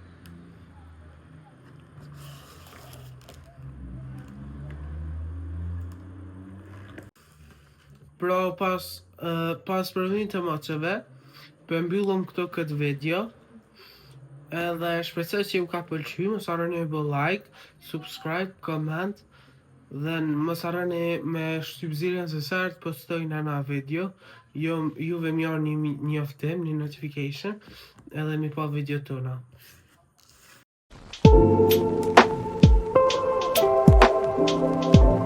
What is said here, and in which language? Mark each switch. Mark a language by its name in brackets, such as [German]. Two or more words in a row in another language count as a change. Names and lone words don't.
[Albanian] Pra pas provimit të maçeve, për mbyllëm këto këtë video, edhe shpresoj që ju ka pëlqy, mos harroni me bë [English] like, subscribe, comment, [Albanian] dhe mos harroni me shtyp zilën se sa herë të postoj në video, juve më jarë një njoftim, një notification, edhe mi pa video tona.